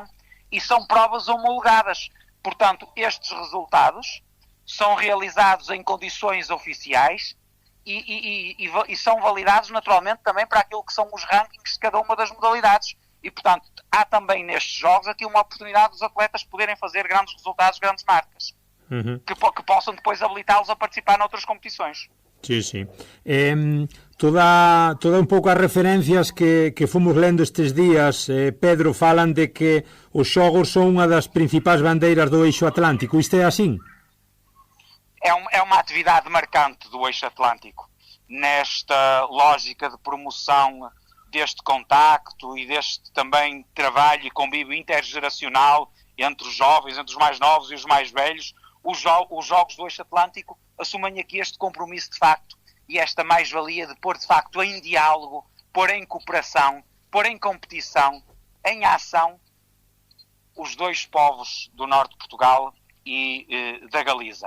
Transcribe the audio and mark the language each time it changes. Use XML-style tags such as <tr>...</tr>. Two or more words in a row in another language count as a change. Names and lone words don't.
<pt>E são provas homologadas. Portanto, estes resultados são realizados em condições oficiais e são validados naturalmente também para aquilo que são os rankings de cada uma das modalidades. E, portanto, há também nestes jogos aqui uma oportunidade dos atletas poderem fazer grandes resultados, grandes marcas, que possam depois habilitá-los a participar noutras competições.</pt> <gl>Sí, sí. Toda un pouco as referencias que fomos lendo estes días, Pedro, falan de que os xogos son unha das principais bandeiras do Eixo Atlántico. Isto é así?</gl> <pt>É uma atividade marcante do Eixo Atlântico, nesta lógica de promoção deste contacto e deste também trabalho e convívio intergeracional entre os jovens, entre os mais novos e os mais velhos. Os jogos do Eixo Atlântico assumem aqui este compromisso de facto e esta mais-valia de pôr de facto em diálogo, pôr em cooperação, pôr em competição, em ação, os dois povos do norte de Portugal e da Galiza.</pt>